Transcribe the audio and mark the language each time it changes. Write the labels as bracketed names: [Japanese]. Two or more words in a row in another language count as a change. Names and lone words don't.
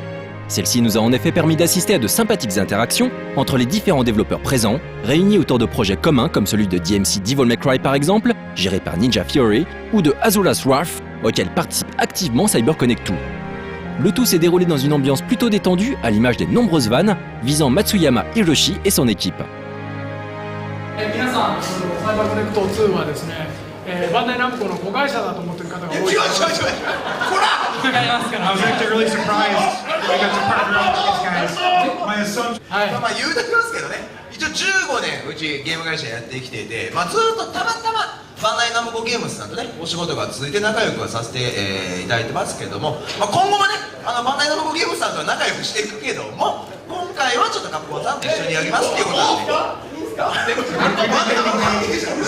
[French] Celle-ci nous a en effet permis d'assister à de sympathiques interactions entre les différents développeurs présents, réunis autour de projets communs comme celui de DMC Devil May Cry par exemple, géré par Ninja Theory, ou de Azura's Wrath, auquel participe activement CyberConnect 2. Le tout s'est déroulé dans une ambiance plutôt détendue, à l'image des nombreuses vannes visant Matsuyama Hiroshi et son équipe. [Japanese] バンダイナムコの子会社だと思ってる方が多い。違う違う違う。こら。違いますから。 [English] I was actually really surprised. I got to partner up with these guys. My assumption. [Japanese] はい。まあ言うときますけどね。一応15年うちゲーム会社やってきてて、まあずっとたまたまバンダイナムコゲームズさんとねお仕事が続いて仲良くはさせて、いただいてますけども、まあ今後もねバンダイナムコゲームズさんとは仲良くしていくけども、今回はちょっとカプコンさんと一緒にやりますっていうことなんで。いいですか？いいですか？